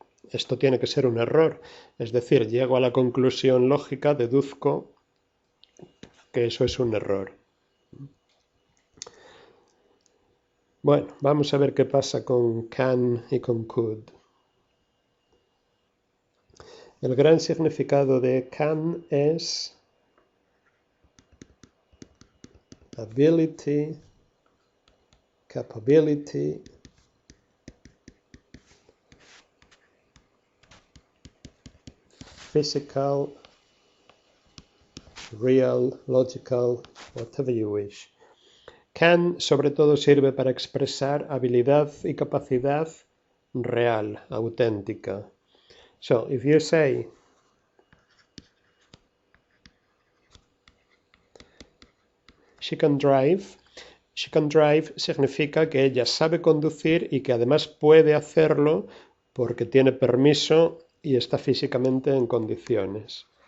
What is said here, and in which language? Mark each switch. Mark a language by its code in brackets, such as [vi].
[es] Esto tiene que ser un error. Es decir, llego a la conclusión lógica, deduzco que eso es un error. Bueno, vamos a ver qué pasa con can y con could. El gran significado de can es [en] ability, capability, physical, real, logical, whatever you wish. [es] Can, sobre todo, sirve para expresar habilidad y capacidad real, auténtica. [en] So, if you say, she can drive [es] significa que ella sabe conducir y que además puede hacerlo porque tiene permiso y está físicamente en condiciones.